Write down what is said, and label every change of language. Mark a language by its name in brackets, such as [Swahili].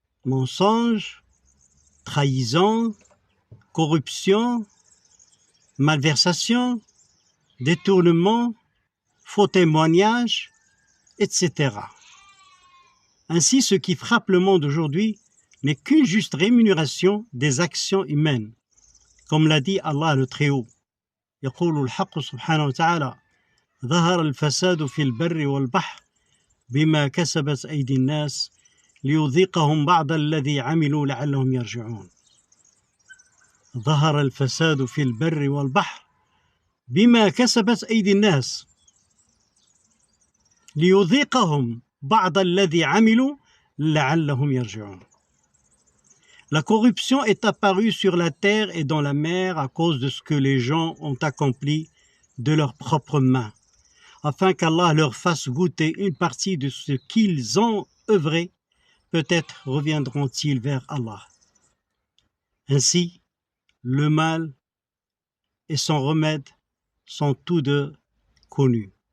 [French] Mensonge, trahison, corruption, malversation, détournement, faux témoignages, etc. Ainsi, ce qui frappe le monde aujourd'hui n'est qu'une juste rémunération des actions humaines. Comme l'a dit Allah le Très-Haut. [Arabic] يقول الحق سبحانه وتعالى ظهر الفساد في البر والبحر بما كسبت أيدي الناس ليذيقهم بعض الذي عملوا لعلهم يرجعون. ظهر الفساد في البر والبحر بما كسبت أيدي الناس ليذيقهم بعض الذي عملوا لعلهم يرجعون. [French] La corruption est apparue sur la terre et dans la mer à cause de ce que les gens ont accompli de leurs propres mains, afin qu'Allah leur fasse goûter une partie de ce qu'ils ont œuvré. Peut-être reviendront-ils vers Allah. Ainsi, le mal et son remède sont tous deux connus.